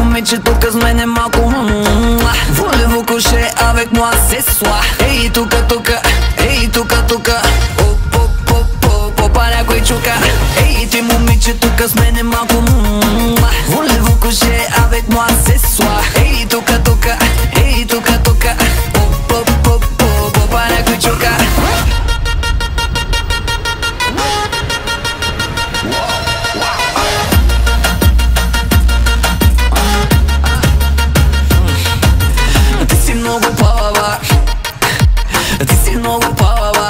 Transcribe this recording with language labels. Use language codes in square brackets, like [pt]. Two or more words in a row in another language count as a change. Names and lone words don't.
[bg] момиче тук с мене малко [fr] Voulez-vous coucher avec moi ce soir? [bg] Ей тука, тука, ей тука, тука, попа някой чука. Ей ти момиче тук с мене малко [fr] Voulez-vous coucher avec moi ce soir? [bg] Ей тука, тука, ей тука, тука, попа някой чука. Ти си много палава, ти си много палава.